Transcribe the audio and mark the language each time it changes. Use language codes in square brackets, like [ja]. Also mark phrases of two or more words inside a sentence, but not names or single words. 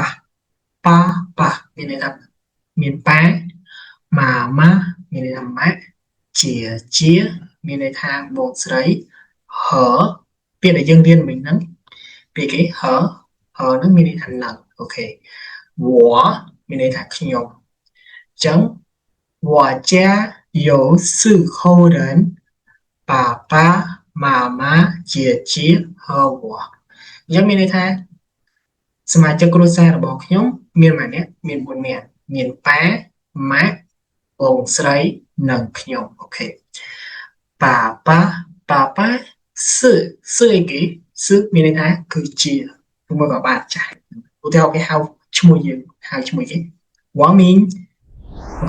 [km] មានន័យថាមានប៉ាម៉ាម៉ាមានន័យថាម៉ាក់ជាមានន័យថាបងស្រីហពាក្យដែលយើងរៀនមិញហ្នឹងពាក្យគេហហ្នឹងមានន័យថានឹងអូខេ我មានន័យថាខ្ញុំអញ្ចឹង [zh] 我家有4口人爸爸妈妈姐姐和我 [km] អញ្ចឹងមានន័យថាសមាជិកគ្រួសាររបស់ខ្ញុំមានម្នាក់មាន4នាក់មានប៉ាម៉ាក់បងស្រីនិងខ្ញុំអូខេ ប៉ាប៉ាសអីគេសមានន័យថាគឺជាឬមកក៏បានចាស់ឧទាហរណ៍គេហៅឈ្មោះយើងហៅឈ្មោះគេវ៉ាមីងអូ